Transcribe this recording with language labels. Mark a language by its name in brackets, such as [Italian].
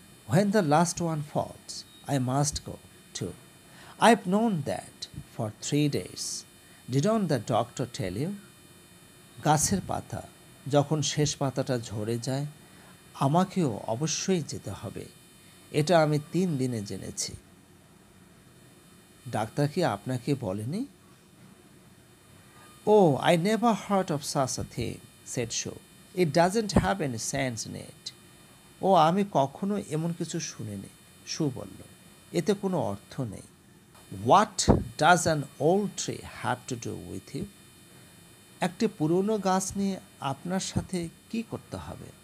[English] When the last one falls, I must go too. I've known that for 3 days. Didn't the doctor tell you? [Bangla] গাছের পাতা যখন শেষ পাতাটা ঝরে যায়, আমাকেও অবশ্যই যেতে হবে। এটা আমি 3 দিনে জেনেছি। ডাক্তার কি আপনাকে বলেনি? [English] Oh, I never heard of such a thing, said Shoo. It doesn't have any sense in it. [Bangla] ও আমি কখনো এমন কিছু শুনিনি, শু বলল। এতে কোনো অর্থ নেই। [English] What does an old tree have to do with you? [Bangla] একটি পুরনো গাছ নিয়ে আপনার সাথে কি করতে হবে?